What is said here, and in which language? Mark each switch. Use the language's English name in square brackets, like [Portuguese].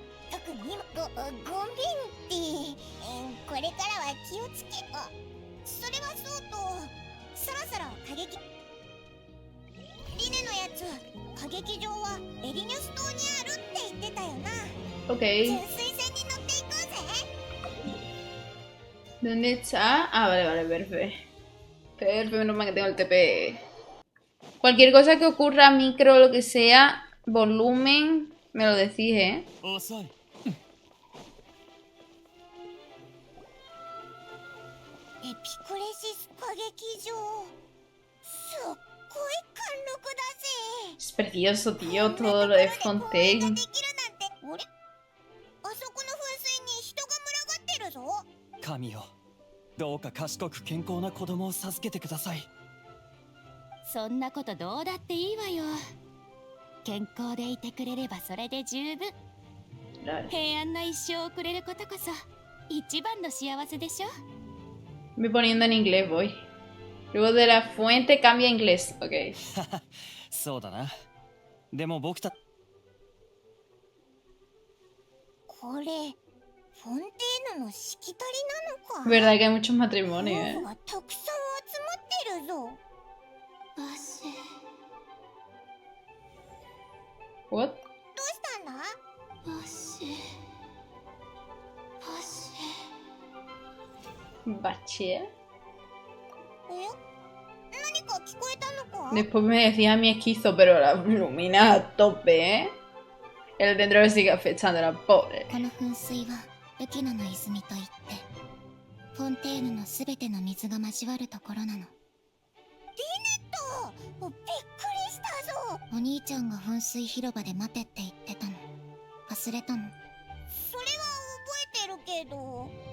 [Japanese] 特にゴンビンってこれからは気をつけ。あ、それはそうと、そろそろ過激リネのやつ、歌劇場はエリニュス島にあるって言ってたよな。 [English] Ok. [Japanese] 純粋船に乗っていこうぜ。 [Spanish] ¿Dónde está? Ah, vale, vale, perfecto. Perfecto, menos mal que tengo el TP. Cualquier cosa que ocurra, micro, lo que sea, volumen, me lo decís, ¿eh? [Japanese] 遅い。エピクレシス歌劇場、すっごい貫禄だぜ。 [Spanish] Es precioso, tío, todo lo de Fontaine. [Japanese] できるなんて。あれ、あそこの噴水に人が群がってるぞ。神よ、どうか賢く健康な子供を授けてください。そんなことどうだっていいわよ。健康でいてくれればそれで十分。平安な一生を送れることこそ一番の幸せでしょ。 [Spanish] Voy poniendo en inglés, voy. Luego de la fuente cambia a inglés. [English] Ok. [Japanese] そうだな。でも僕たこれ、フォンテーヌのしきたりなのか。 [Spanish] Verdad que hay muchos matrimonios, [Japanese] 夫婦がたくさん集まってるぞ。汗。 [English] What? [Japanese] どうしたんだ。 [Spanish] Bache. [Japanese] え、何か聞こえたのか。 [Spanish] Después me decía mi esquizo, pero la ilumina a tope, ¿eh? El dentro le sigue afectando a la pobre. [Japanese] この噴水はルキナの泉といって、フォンテーヌのすべての水が交わるところなの。びっくりしたぞ。お兄ちゃんが噴水広場で待てって言ってたの。忘れたの？それは覚えてるけど。